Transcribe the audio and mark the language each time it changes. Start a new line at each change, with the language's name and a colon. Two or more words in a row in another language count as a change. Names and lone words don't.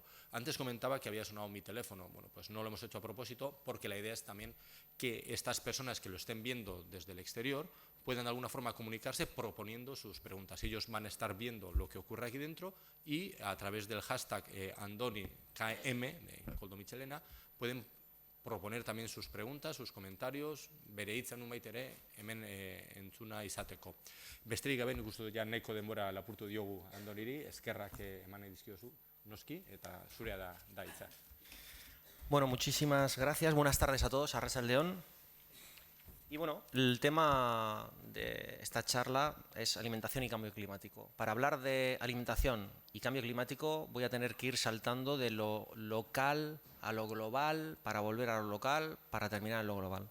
Spanish: Antes comentaba que había sonado mi teléfono. Pues no lo hemos hecho a propósito, porque la idea es también que estas personas que lo estén viendo desde el exterior puedan de alguna forma comunicarse proponiendo sus preguntas. Ellos van a estar viendo lo que ocurre aquí dentro y a través del hashtag AndoniKM de Koldo Michelena pueden proponer también sus preguntas, sus comentarios,
Basque: bere hitza nunbait ere hemen entzuna izateko. Besterik gabe, nik uste dut ja nahiko denbora lapurtu diogu Andoniri, eskerrak eman nahi dizkiozu, noski, eta zurea da hitza.
Spanish: Bueno, muchísimas gracias, buenas tardes a todos, arratsaldeon. Y bueno, el tema de esta charla es alimentación y cambio climático. Para hablar de alimentación y cambio climático voy a tener que ir saltando de lo local a lo global, para volver a lo local, para terminar en lo global.